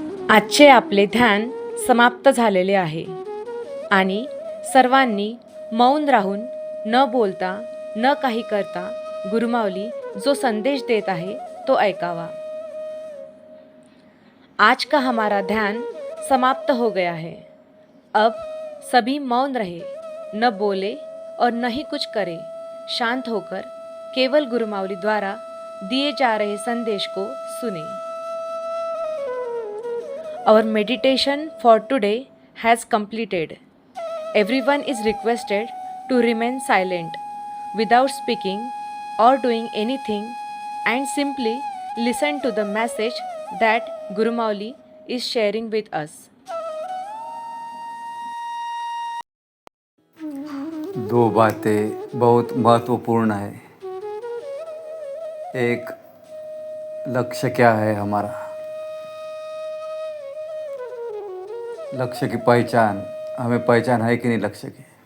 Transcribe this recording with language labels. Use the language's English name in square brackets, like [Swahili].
[Marathi] आजचे आपले ध्यान समाप्त झालेले आहे आणि सर्वांनी मौन राहून, न बोलता, न काही करता गुरुमाऊली जो संदेश देत आहे तो ऐकावा. [Hindi] आज का हमारा ध्यान समाप्त हो गया है. अब सभी मौन रहे, न बोले और न ही कुछ करे. शांत होकर केवल गुरुमाऊली द्वारा दिए जा रहे संदेश को सुने. [English] Our meditation for today has completed. Everyone is requested to remain silent without speaking or doing anything and simply listen to the message that Guru Mauli is sharing with us. [Hindi] दो बातें बहुत महत्वपूर्ण है। एक, लक्ष्य क्या है हमारा, लक्ष्य की पहचान, हमें पहचान है कि नहीं लक्ष्य की।